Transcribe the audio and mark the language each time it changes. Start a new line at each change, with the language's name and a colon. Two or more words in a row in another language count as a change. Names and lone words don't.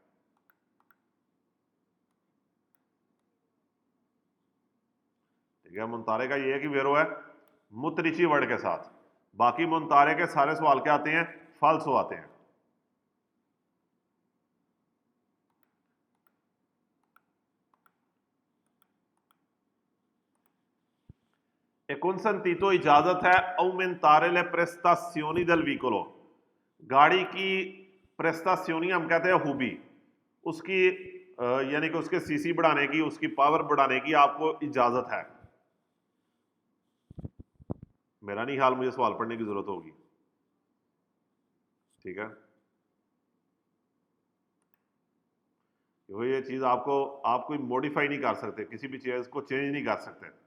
Hindi: ठीक है, मुंतारे का ये है कि वेरो है मुतरीची वर्ड के साथ। बाकी मुंतारे के सारे सवाल क्या आते हैं? फाल्सो आते हैं।
Italian: E consentito,
Hindi: इजाजत है
Italian: aumentare le prestazioni del veicolo,
Hindi: गाड़ी की प्रेस्तासियोनी हम कहते हैं खूबी, उसकी यानी कि उसके सीसी बढ़ाने की, उसकी पावर बढ़ाने की आपको इजाजत है। मेरा नहीं ख्याल मुझे सवाल पढ़ने की जरूरत होगी। ठीक है, ये चीज आप कोई मॉडिफाई नहीं कर सकते, किसी भी चीज को चेंज नहीं कर सकते।